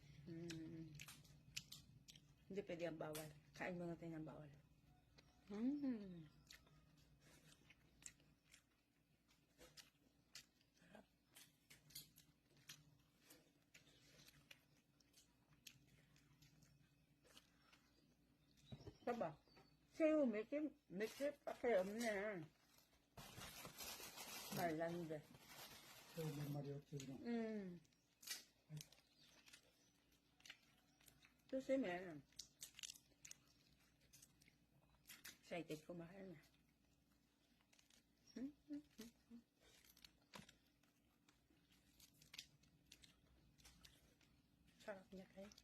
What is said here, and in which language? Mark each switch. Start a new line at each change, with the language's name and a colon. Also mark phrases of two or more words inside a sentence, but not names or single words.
Filipino: Hindi pwede ang bawal. Kain muna tayo ng bawal.
Korean: 봐봐. 새우 몇개 밖에 없네. 말랐는데. 새우 몇 마리였지, 그럼? 조심해.
Filipino: Excited kumain na. Sarap niya kayo.